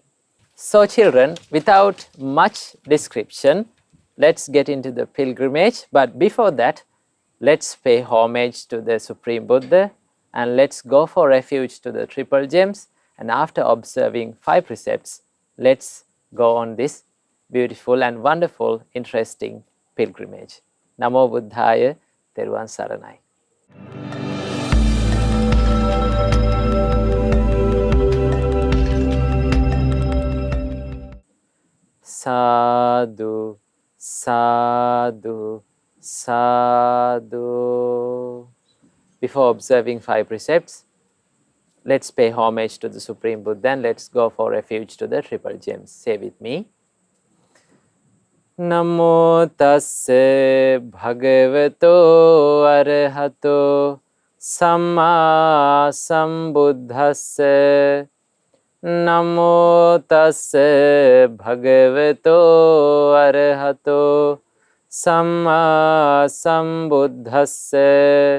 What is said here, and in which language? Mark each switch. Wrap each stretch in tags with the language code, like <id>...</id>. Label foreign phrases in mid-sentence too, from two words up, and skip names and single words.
<en>So children, without much description, let's get into the pilgrimage. But before that, let's pay homage to the Supreme Buddha and let's go for refuge to the Triple Gems. And after observing 5 precepts, let's go on this beautiful and wonderful, interesting pilgrimage.</en> <pi>Namo Buddhaya,</pi> <si>Theruvan Saranai.</si> <pi>Sadhu, sadhu, sadhu.</pi> <en>Before observing 5 precepts, let's pay homage to the Supreme Buddha and let's go for refuge to the Triple Gems. Say with me.</en> <pi>Namo tasse bhagavato arahato samma sambuddhasse. Namo tasse bhagavato arahato samma sambuddhasse.</pi>